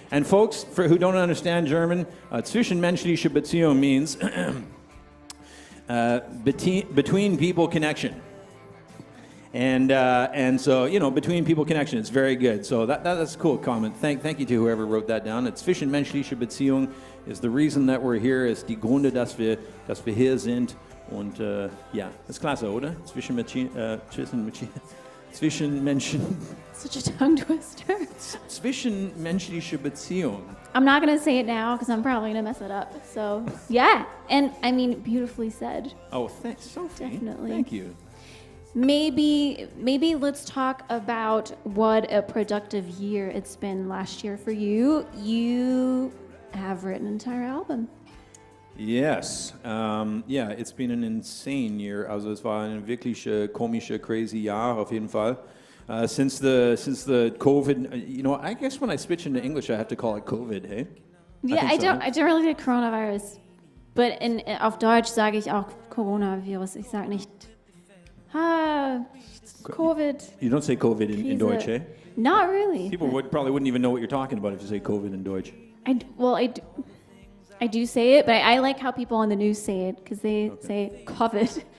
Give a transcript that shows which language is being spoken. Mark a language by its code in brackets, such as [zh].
[en] And folks, who don't understand German, [de] zwischenmenschliche Beziehung [en] means between people connection. And so, between people connection, it's very good. So that's a cool comment. Thank you to whoever wrote that down. It's [de] zwischenmenschliche Beziehung [en] is the reason that we're here, [de] ist die Gründe, dass wir hier sind. Und ja, ist klasse, oder? Zwischen Menschen. [en] Such a tongue twister. [de] Zwischenmenschliche Beziehungen. [en] I'm not going to say it now because I'm probably going to mess it up. So, yeah. And I mean, beautifully said. Oh, thanks, Sophie. Definitely. Thank you. Maybe let's talk about what a productive year it's been last year for you. You have written an entire album. Yes. Yeah, it's been an insane year. [de] Also es war ein wirklich komische, crazy Jahr auf jeden Fall. [en] Since the COVID, you know, I guess when I switch into English, I have to call it COVID, hey? Yeah, I don't really like coronavirus. [de] But auf Deutsch sage ich auch Coronavirus. Ich sage nicht COVID. [en] You don't say COVID in Deutsch, hey? Not really. People probably wouldn't even know what you're talking about if you say COVID in Deutsch. I do say it, but I like how people on the news say it because they say COVID.